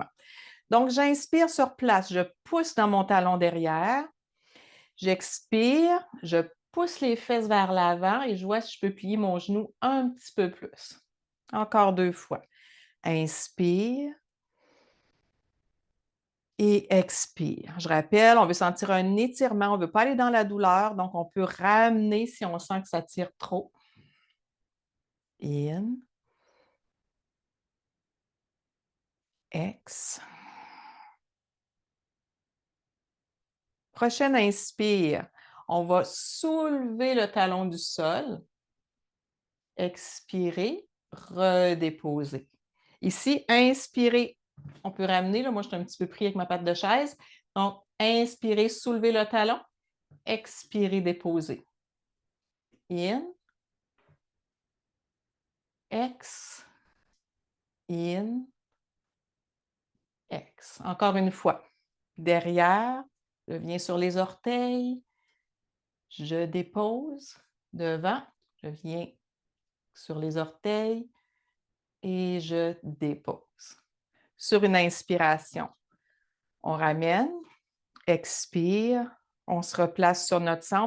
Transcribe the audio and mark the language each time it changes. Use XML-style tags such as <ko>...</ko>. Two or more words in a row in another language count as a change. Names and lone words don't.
<fr>Donc, j'inspire sur place, je pousse dans mon talon derrière, j'expire, je pousse les fesses vers l'avant et je vois si je peux plier mon genou un petit peu plus. Encore 2 fois. Inspire. Et expire. Je rappelle, on veut sentir un étirement, on ne veut pas aller dans la douleur, donc on peut ramener si on sent que ça tire trop. In. Ex. Prochaine inspire. On va soulever le talon du sol. Expirer, redéposer. Ici, inspirer. On peut ramener, là, moi je suis un petit peu pris avec ma patte de chaise. Donc, inspirer, soulever le talon. Expirer, déposer. In. Ex, in, ex. Encore une fois. Derrière, je viens sur les orteils, je dépose. Devant, je viens sur les orteils et je dépose. Sur une inspiration, on ramène, expire, on se replace sur notre centre.</fr>